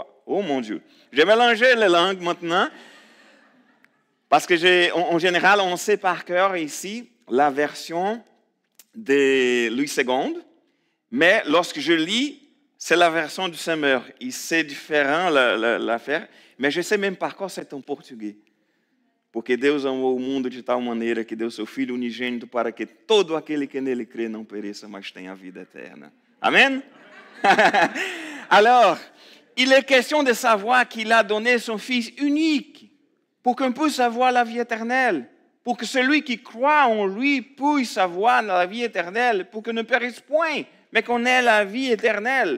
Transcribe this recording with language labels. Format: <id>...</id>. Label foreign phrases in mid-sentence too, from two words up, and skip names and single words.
<fr>» Oh mon Dieu, j'ai mélangé les langues maintenant parce que en général, on sait par cœur ici la version de Louis II, mais lorsque je lis, c'est la version du Semeur. C'est différent l'affaire,</fr> <pt>mas je sei mesmo par qual</pt> <fr>c'est en</fr> <pt>português. Porque Deus amou o mundo de tal maneira que deu seu Filho unigênito para que todo aquele que nele crê não pereça, mas tenha a vida eterna. Amen?</pt> <fr>Alors, il est question de savoir qu'il a donné son Fils unique pour qu'on puisse avoir la vie éternelle, pour que celui qui croit en lui puisse avoir la vie éternelle, pour qu'on ne périsse point, mais qu'on ait la vie éternelle.</fr>